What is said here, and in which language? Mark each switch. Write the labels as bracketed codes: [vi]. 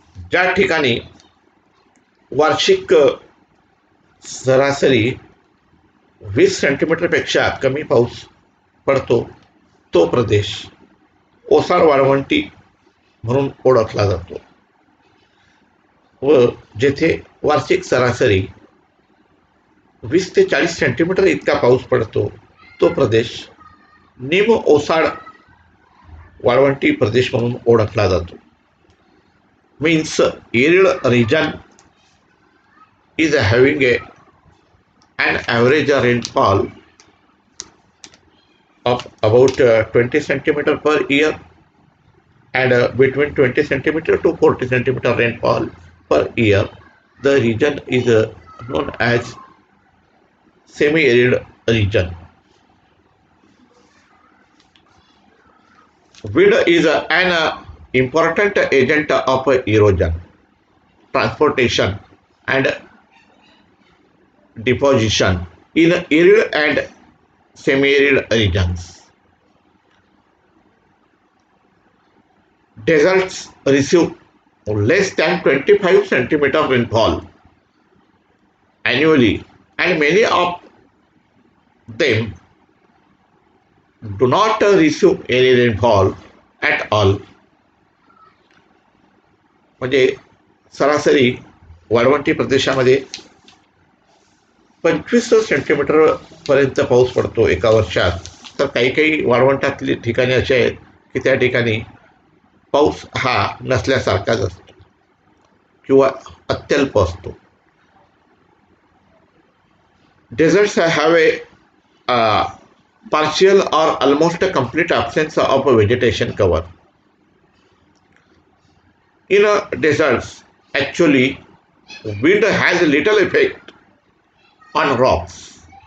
[mr] ज्या ठिकाणी वार्षिक सरासरी 20 सेंटीमीटरपेक्षा कमी पाऊस पडतो तो प्रदेश ओसाड वाळवंटी म्हणून ओळखला जातो व जेथे वार्षिक सरासरी 20 ते 40 सेंटीमीटर इतका पाऊस पडतो तो प्रदेश निम ओसाड वाळवंटी प्रदेश म्हणून ओळखला जातो. [en] Means arid region is having an average rainfall of about 20 centimeter per year and between 20 centimeter to 40 centimeter rainfall per year. The region is known as semi-arid region. Wind is an important agent of erosion, transportation, and deposition in arid and semi-arid regions. Deserts receive less than 25 centimeter rainfall annually, and many of them do not receive any rainfall at all. [mr] म्हणजे सरासरी वाळवंटी प्रदेशामध्ये 25 centimetre पर्यंत पाऊस पडतो एका वर्षात. तर काही काही वाळवंटातली ठिकाणी असे आहेत की त्या ठिकाणी पाऊस हा नसल्यासारखाच असतो किंवा अत्यल्प असतो. [en] Deserts have a partial or almost a complete absence of vegetation cover. In deserts, actually, wind has little effect on rocks.